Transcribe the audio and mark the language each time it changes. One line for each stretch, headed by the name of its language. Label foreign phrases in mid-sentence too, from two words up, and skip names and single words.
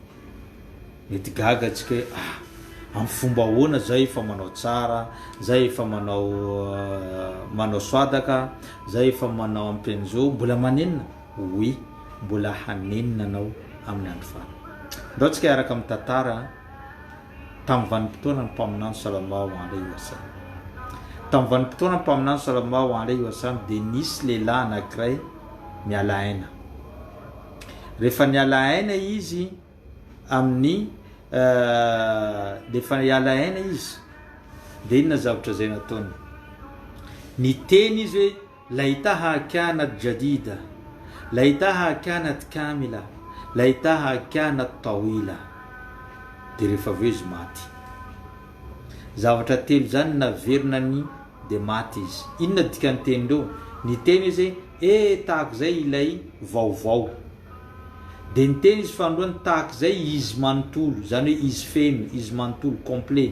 Malagasy: Mety gaga atsika hoe amin'ny fomba ahoana zay efa manao tsara, zay efa manao soadaka, zay efa manao ampenjo, mbola manenina? Oui, mbola hanenina nao amin'ny andro farany. Ndao tsika araka amin'ny tantara tamin'ny vanim-potoana ny mpaminany
Arabic: صلى الله عليه وسلم.
Malagasy: Tamin'ny vanim-potoana ny mpaminany
Arabic: صلى الله عليه وسلم
Malagasy: dia nisy lehilahy anankiray miala aina. Rehefa niala aina izy amin'ny rehefa niala aina izy dia inona zavatra zay nataony? Niteny izy hoe
Arabic: ليتها كانت جديدة، ليتها كانت كاملة، ليتها كانت طويلة.
Malagasy: Dia rehefa aveo izy maty. Zavatra telo zany naverinany dia maty izy. Inona dikany teny reo? Niteny izy tahaka zay ilay vaovao. Dia niteny izy fandroany tahaka zay izy manontolo, zany hoe izy feno, izy manontolo complet.